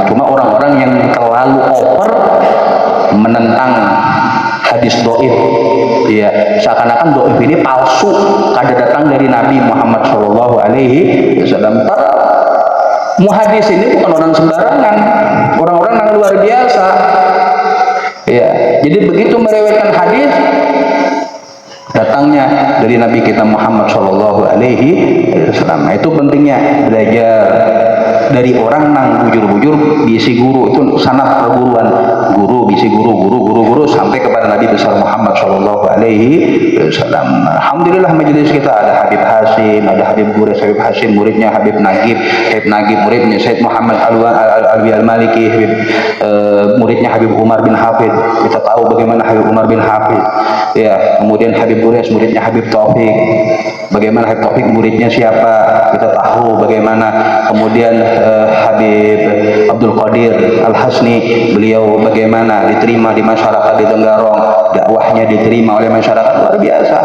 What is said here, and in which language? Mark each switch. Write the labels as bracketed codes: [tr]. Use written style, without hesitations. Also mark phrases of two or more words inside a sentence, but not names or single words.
[id] Cuma orang-orang yang terlalu over menentang hadis dhaif, ya seakan-akan dhaif ini palsu, kada datang dari Nabi Muhammad [ar] صلى الله عليه وسلم. [id] Muhadis ini bukan orang sembarangan, orang-orang yang luar biasa. Ya, jadi begitu meriwayatkan hadis, datangnya dari Nabi kita Muhammad [ar] صلى الله عليه وسلم. [id] Itu pentingnya belajar dari orang [bjn] nang bujur-bujur bisi [id] guru, itu sanad perguruan guru bisi guru sampai kepada Nabi besar Muhammad [ar] صلى الله عليه وسلم. [id] Alhamdulillah majelis kita ada Habib Hasim, ada Habib Gures, Habib Hasim muridnya Habib Nagib muridnya Said Muhammad Alwi Al-Maliki, muridnya Habib Umar bin Hafid. Kita tahu bagaimana Habib Umar bin Hafid, ya. Kemudian Habib Gures muridnya Habib Taufik, bagaimana Habib Taufik muridnya siapa kita tahu bagaimana. Kemudian Habib Abdul Qadir Al-Hasni, beliau bagaimana diterima di masyarakat di Tenggarong, dakwahnya diterima oleh masyarakat luar biasa.